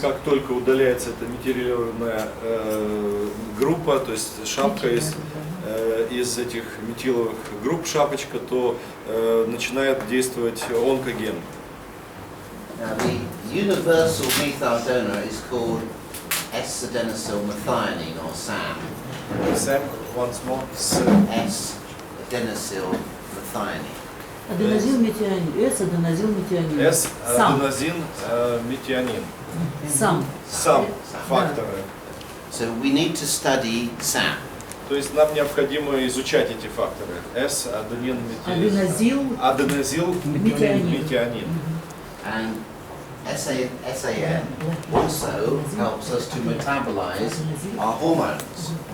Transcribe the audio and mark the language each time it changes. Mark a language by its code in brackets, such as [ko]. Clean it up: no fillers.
[ru] как только удаляется эта метилированная группа, то есть шапка из этих метиловых групп, шапочка, то начинает действовать онкоген. [en] Now the universal methyl donor is called S-adenosylmethionine or SAM. Sam, once more. S-adenosylmethionine. [ru] Аденозин-метионин. С-аденозин-метионин. S-аденозин метионин. Сам. Сам факторы. [en] So we need to study SAM. [ru] То есть нам необходимо изучать эти факторы. Аденозил. Аденозил-метионин. [en] And SAM also helps us to metabolize our hormones.